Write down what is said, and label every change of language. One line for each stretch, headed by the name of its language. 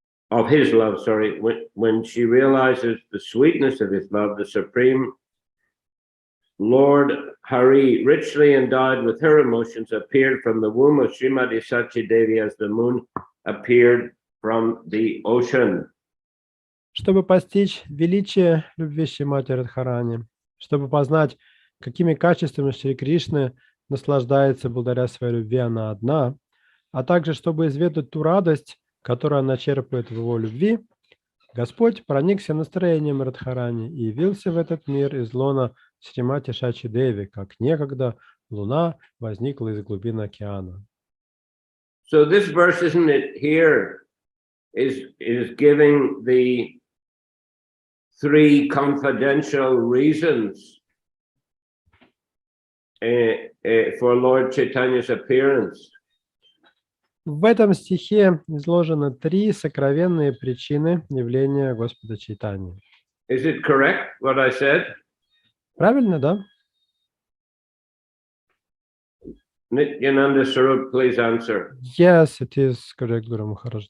English: of his love, sorry, when she realizes the sweetness of his love, the Supreme Lord Hari, richly endowed with her emotions, appeared from the womb of Srimati Sachi Devi as the moon appeared from the ocean.
Russian: Чтобы постичь величие любви Шримати Радхарани, чтобы познать, какими качествами Шри Кришны наслаждается благодаря своей любви она одна, а также чтобы изведать ту радость, которую она черпает в его любви, Господь проникся настроением Радхарани и явился в этот мир из лона Шримати Шачи Деви, как некогда луна возникла из глубин океана.
English: So this verse, isn't it, here is giving the 3 confidential reasons for Lord Chaitanya's appearance.
Russian: В этом стихе изложены 3 сокровенные причины явления Господа Чайтаньи.
English: Is it correct what I said?
Russian: Правильно, да?
English: Nityananda Sarup, please answer. Yes, it is correct, Guru Maharaj.